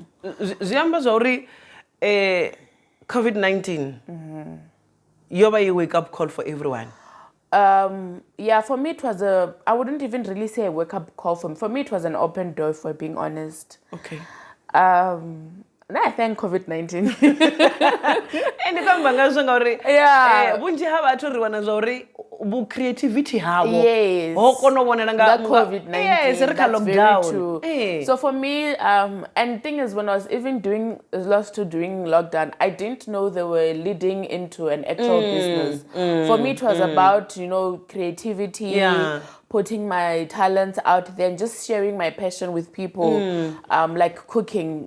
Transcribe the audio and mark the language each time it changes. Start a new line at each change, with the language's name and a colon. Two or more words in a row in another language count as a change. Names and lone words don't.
English: Ziamba Zori, COVID-19, you a wake up call for everyone. Yeah, for me it was I wouldn't even really say a wake-up call for me. For me it was an open door, for being honest. Now I thank COVID-19.
Venda: And vhunzhi ha vhathu ri wana zwa uri bu creativity havo.
English: Yes. That COVID-19. Yes, that's lockdown. Very true. Hey. So for me, and thing is, when I was even doing lockdown, I didn't know they were leading into an actual business. For me, it was about, creativity, putting my talents out there and just sharing my passion with people, like cooking.